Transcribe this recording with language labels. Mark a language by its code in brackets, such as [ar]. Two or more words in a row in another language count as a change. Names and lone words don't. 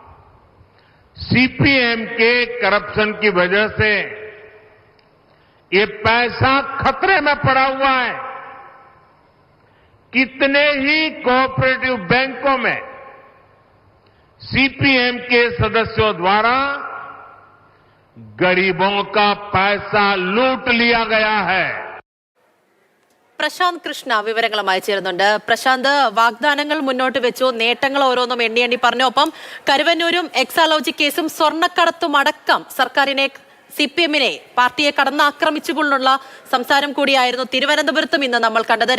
[hi] CPM के करप्शन की वजह से ये पैसा खतरे में पड़ा हुआ है। कितने ही [en] cooperative banks [hi] में CPM के सदस्यों द्वारा गरीबों का पैसा लूट लिया गया है। [ml] പ്രശാന്ത് കൃഷ്ണ വിവരങ്ങളുമായി ചേരുന്നുണ്ട്. പ്രശാന്ത്, വാഗ്ദാനങ്ങൾ മുന്നോട്ട് വെച്ചു, നേട്ടങ്ങൾ ഓരോന്നും എണ്ണി പറഞ്ഞു. ഒപ്പം കരുവന്നൂരും എക്സാലോജി കേസും സ്വർണ്ണക്കടത്തും അടക്കം സർക്കാരിനെ, CPM-നെ, പാർട്ടിയെ കടന്നാക്രമിച്ചുകൊണ്ടുള്ള സംസാരം കൂടിയായിരുന്നു തിരുവനന്തപുരത്തും ഇന്ന് നമ്മൾ കണ്ടത്.